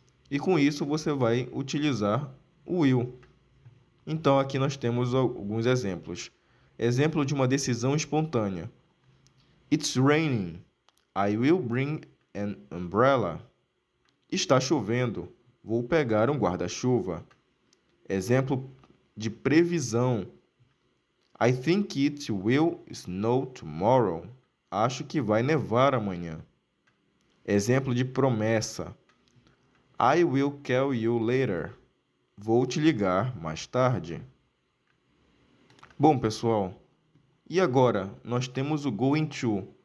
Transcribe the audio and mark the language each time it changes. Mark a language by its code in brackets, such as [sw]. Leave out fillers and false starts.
[pt] E com isso você vai utilizar o will. Então aqui nós temos alguns exemplos. Exemplo de uma decisão espontânea. [en] It's raining. I will bring an umbrella. [pt] Está chovendo. Vou pegar um guarda-chuva. Exemplo de previsão. [en] I think it will snow tomorrow. [pt] Acho que vai nevar amanhã. Exemplo de promessa. [en] I will call you later. [pt] Vou te ligar mais tarde. Bom, pessoal, e agora nós temos o going to.